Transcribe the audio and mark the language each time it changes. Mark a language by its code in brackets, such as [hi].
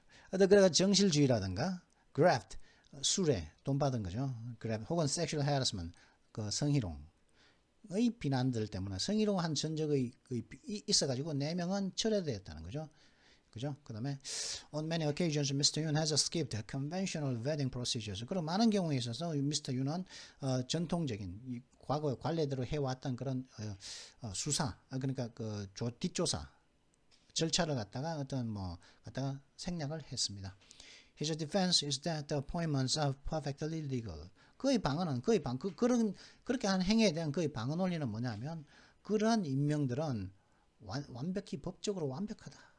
[ko] 그래가 정실주의라든가 graft 수뢰 돈 받은 거죠. graft 혹은 sexual harassment 그 성희롱의 비난들 때문에 성희롱한 전적의 있어가지고 4명은 철회되었다는 거죠. 그죠? 그 다음에 [en] on many occasions Mr. Yoon has skipped conventional vetting procedures. [ko] 그런 많은 경우에 있어서 Mr. Yoon은 전통적인 과거 관례대로 해왔던 그런 수사 그러니까 그 뒷조사 절차를 갖다가 갖다가 생략을 했습니다. [en] His defense is that the appointments are perfectly legal. [ko] 그의 방언은 그렇게 한 행위에 대한 그의 방언 논리는 뭐냐면 그러한 임명들은 완벽히 법적으로 완벽하다.